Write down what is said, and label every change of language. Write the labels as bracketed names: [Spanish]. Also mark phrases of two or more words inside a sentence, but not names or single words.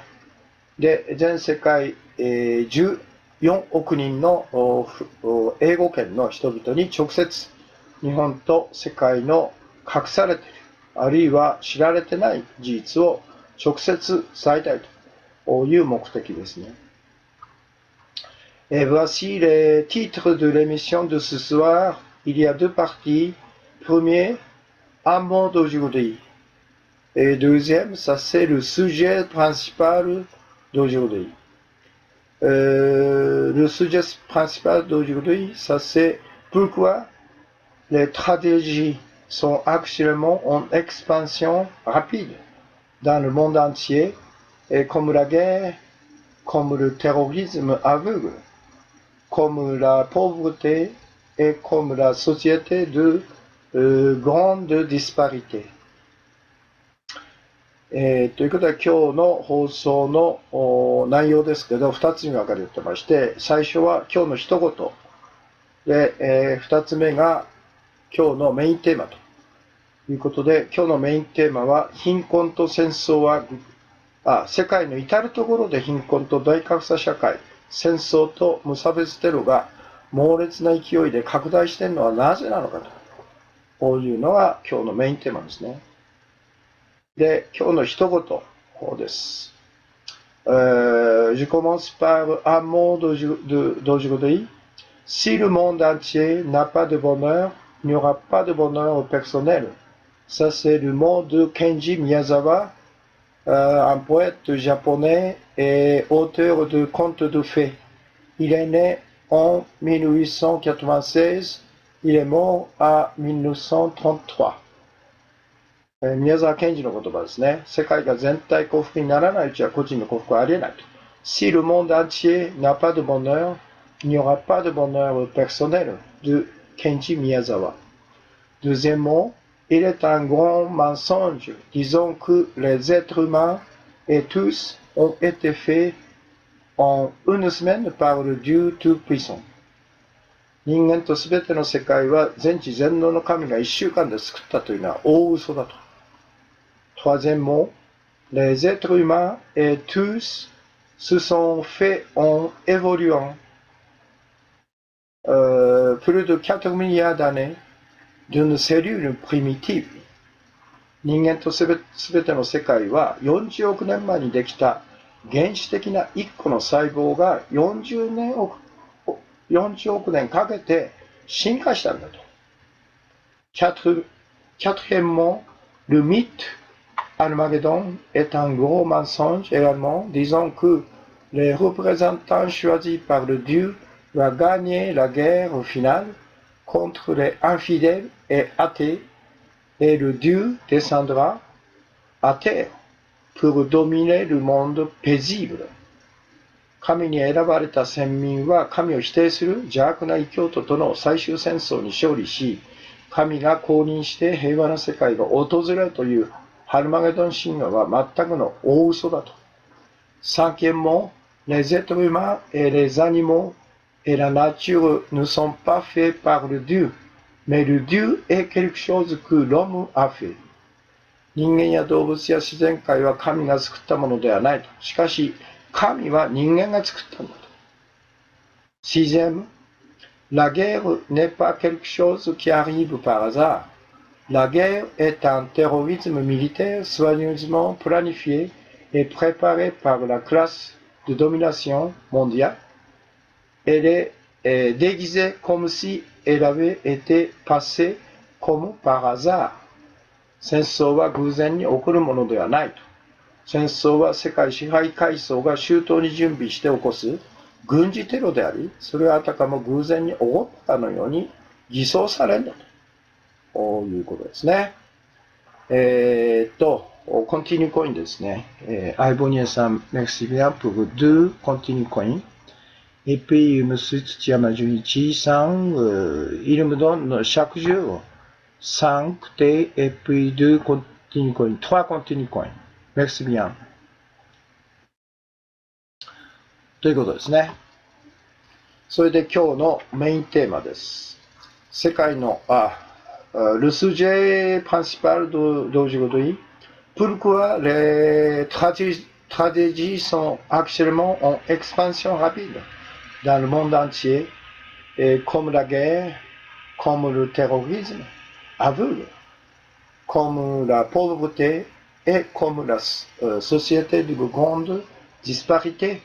[Japanese] で、全世界、14億人の英語圏の人々に直接日本と世界の隠されている、あるいは知られてない事実を直接伝えたいという目的ですね。 [French] Et voici les titres de l'émission de ce soir. Il y a deux parties. Premier, un monde aujourd'hui. Et deuxième, ça c'est le sujet principal d'aujourd'hui. Le sujet principal d'aujourd'hui, ça c'est pourquoi les tragédies sont actuellement en expansion rapide dans le monde entier, et comme la guerre, comme le terrorisme aveugle, comme la pauvreté et comme la société de grande disparité。 [Japanese] ということで今日の放送の内容ですけど、2つに分かれてまして、最初は今日の一言で、2つ目が今日のメインテーマということで、今日のメインテーマは、貧困と戦争は、世界の至るところで貧困と大格差社会、戦争と無差別テロが猛烈な勢いで拡大しているのはなぜなのかと。こういうのが今日のメインテーマですね。で、今日の一言です。 [French] Je commence par un mot d'aujourd'hui. Si le monde entier n'a pas de bonheur, il n'y aura pas de bonheur personnel. Ça, c'est le mot de Kenji Miyazawa, un poète japonais et auteur de contes de fées. Il est né en 1896, il est mort à 1933。 [Japanese] 宮沢賢治の言葉ですね。世界が全体幸福にならないうちは個人の幸福はありえないと。 [French] Si le monde entier n'a pas de bonheur, il n'y aura pas de bonheur personnel de Kenji Miyazawa. Deuxièmement, il est un grand mensonge, disons que les êtres humains et tous ont été faits en une semaine par le Dieu Tout-Puissant。 [Japanese] 人間とすべての世界は全知全能の神が一週間で救ったというのは大嘘だと。 [French] Troisièmement, les êtres humains et tous se sont faits en évoluant plus de 4 milliards d'années d'une cellule primitive。 [Japanese] 人間とすべての世界は40億年前にできた原始的な1個の細胞が40億年かけて進化したんだと。 [French] Quatrièmement, le mythe Armageddon est un gros mensonge également, disant que les représentants choisis par le Dieu vont gagner la guerre finale contre les infidèles et athées, et le Dieu descendra à terre pour dominer le monde paisible。 [Japanese] 神に選ばれた先民は神を否定する邪悪な異教徒との最終戦争に勝利し、神が降臨して平和な世界が訪れるというハルマゲドン神話は全くの大嘘だと。 [French] Cinquièmement, les êtres humains et les animaux et la nature ne sont pas faits par le Dieu, mais le Dieu est quelque chose que l'homme a fait。 [Japanese] 人間や動物や自然界は神が作ったものではないと。しかし、神は人間が作ったんだと。 [French] Sixième, la guerre n'est pas quelque chose qui arrive par hasard. La guerre est un terrorisme militaire soigneusement planifié et préparé par la classe de domination mondiale. Elle est déguisée comme si elle avait été passée comme par hasard。 [Japanese] 戦争は偶然に起こるものではないと。戦争は世界支配階層が周到に準備して起こす軍事テロであり、それはあたかも偶然に起こったかのように偽装されるんだと。こういうことですね。コンティニューコインですね。Aibonierさん、 [French] merci bien pour deux [English] continue coins. [French] Et puis, Monsieur Tsuchiyama Junichi san, il me donne chaque jour 5 thés et puis 2 [English] continue coins, [French] 3 [English] continue coins. [French] Merci bien. [Japanese] ということですね。それで今日のメインテーマです。 [French] 世界の、le sujet principal d'aujourd'hui, pourquoi les tragédies sont actuellement en expansion rapide dans le monde entier, et comme la guerre, comme le terrorisme aveugle, comme la pauvreté et comme la société de grande disparité。